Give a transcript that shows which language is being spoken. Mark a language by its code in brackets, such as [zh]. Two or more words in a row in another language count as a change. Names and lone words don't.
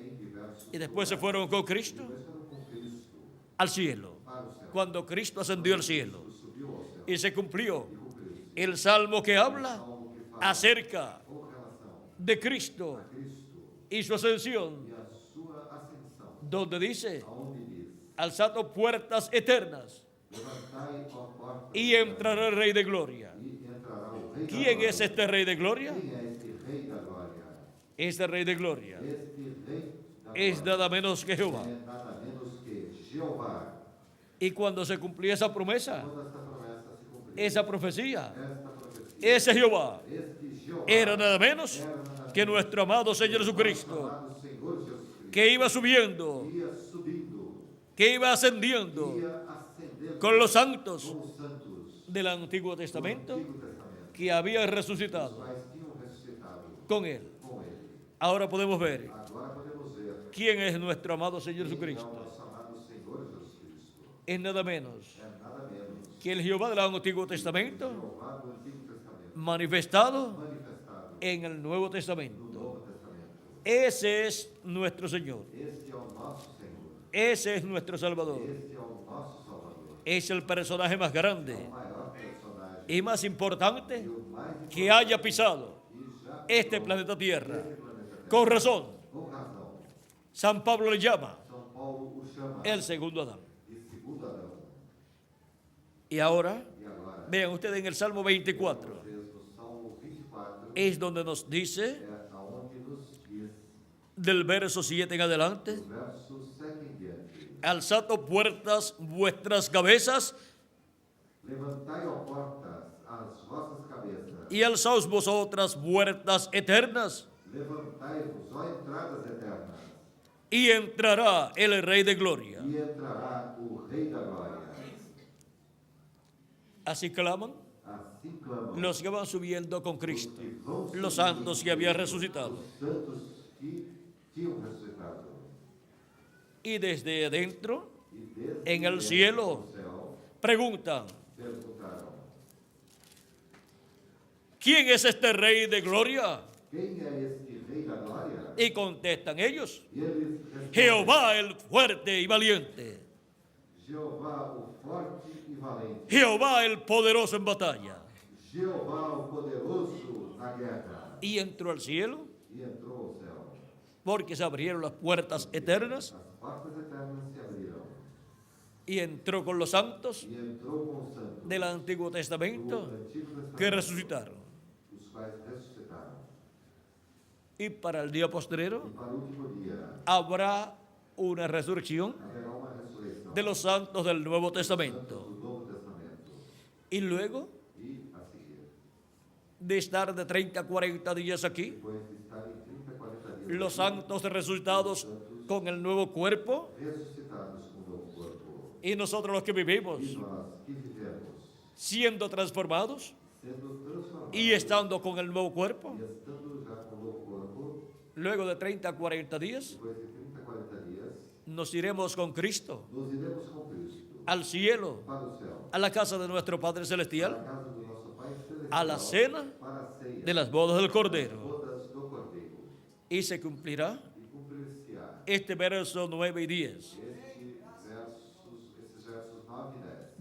[es] Y después se fueron con Cristo al cielo, cuando Cristo ascendió al cielo. Y se cumplió el salmo que habla acerca de Cristo y su ascensión, [pt] e a sua ascensão, [es] donde dice, [pt] aonde diz: [es] alzado puertas eternas [pt] levantai, ó porta, [es] y entrará el Rey de Gloria. [pt] e entrará o Rei da [es] ¿Quién [pt] Glória. [es] es este Rey de Gloria? [pt] Quem é este Rei da Glória? [es] Este Rey de Gloria [pt] Este Rei da [es] es [pt] Glória [es] nada menos que Jehová. [pt] é nada menos que Jeová. [es] Y cuando se cumplía esa promesa, [pt] Quando esta promessa se cumpriu, [es] esa profecía, [pt] esta profecia, [es] ese Jehová [pt] este Jeová [es] era nada menos que nuestro amado Señor Jesucristo, [pt] chamado Senhor Jesus Cristo, [es] que iba subiendo, [pt] ia subindo, [es] que iba ascendiendo [pt] ia ascendendo [es] con los santos [pt] com os santos [es] del Antiguo Testamento [pt] do Antigo Testamento, [es] que habían resucitado [pt] quais tinham ressuscitado [es] con Él. [pt] com ele. [es] Ahora podemos ver [pt] Agora podemos ver [es] quién es nuestro amado Señor [pt] quem é o [es] Jesucristo. [pt] nosso amado Senhor Jesus Cristo. [es] Es nada menos [pt] É nada menos [es] que el Jehová del Antiguo Testamento [pt] Jeová do Antigo Testamento, [es] manifestado [pt] manifestado [es] en el Nuevo [pt] no [es] Testamento. [pt] Novo Testamento. [es] Ese es nuestro Señor. [pt] Este é o nosso Senhor. [es] Ese es nuestro Salvador. [pt] Esse é o nosso Salvador. [es] Es el personaje más grande [pt] O maior personagem [es] y más importante [pt] e o mais [es] que haya pisado [pt] importante já [es] este planeta Tierra. [pt] esse planeta Terra. [es] Con razón, [pt] Com razão, [es] San Pablo le llama [pt] São Paulo o chama [es] el segundo Adán. [pt] de segundo Adão. [es] Y ahora, [pt] E agora, [es] vean ustedes en el Salmo 24, [pt] vocês no Salmo 24, [es] es donde nos dice, [pt] é aonde nos diz, [es] del verso 7 en adelante, [pt] no verso 7 em diante, [es] alzad oh puertas vuestras cabezas [pt] levantai, ó portas, as vossas cabeças, [es] y alzaos vosotras puertas eternas, [pt] levantai-vos, ó entradas eternas, [es] y entrará el Rey de Gloria. [pt] e entrará o Rei da Glória. [es] Así claman [pt] Assim clamam [es] los que van subiendo con Cristo, [pt] os que vão [es] los [pt] subir [es] santos que habían resucitado. [pt] os santos que tinham ressuscitado. [es] Y desde adentro, [pt] E desde [es] en el [pt] dentro [es] cielo, [pt] do céu, [es] preguntan, [pt] perguntaram: [es] ¿quién es este Rey de Gloria? [pt] quem é este Rei da Glória? [es] Y contestan ellos, [pt] E eles respondem: [es] Jehová el fuerte y valiente, [pt] Jeová o forte e valente, [es] Jehová el poderoso en batalla. [pt] Jeová o poderoso na guerra. [es] Y entró al cielo [pt] E entrou ao céu. [es] porque se abrieron las puertas eternas [pt] As portas eternas se abriram. [es] y entró con los santos [pt] E entrou com os santos [es] del Antiguo [pt] do [es] Testamento [pt] Antigo [es] que [pt] Testamento, [es] resucitaron. [pt] os quais ressuscitaram. [es] Y para el día postrero [pt] E para o último dia [es] habrá una resurrección [pt] haverá uma ressurreição [es] de los santos del Nuevo [pt] dos santos [es] Testamento. [pt] do Novo Testamento. [es] Y luego [pt] E a seguir, [es] de estar de 30 a 40 días aquí, [pt] depois de estar em 30, 40 dias [es] los [pt] aqui, [es] santos resucitados con el nuevo cuerpo [pt] ressuscitados com o novo corpo. [es] y nosotros los que vivimos [pt] E nós que vivemos [es] siendo transformados [pt] sendo transformados [es] y estando con el nuevo cuerpo, [pt] e estando já com o novo corpo, [es] luego de 30 a 40 días [pt] depois de 30, 40 dias, [es] nos iremos con Cristo [pt] nos iremos com Cristo [es] al cielo, [pt] para o céu, [es] a la casa de nuestro Padre [pt] para a [es] Celestial, [pt] casa do nosso Pai Celestial, [es] a la cena [pt] para a ceia [es] de las bodas del Cordero. [pt] bodas do Cordeiro. [es] Y se cumplirá [pt] E cumprir-se-á [es] este verso 9 y 10 [pt] esses versos 9 e 10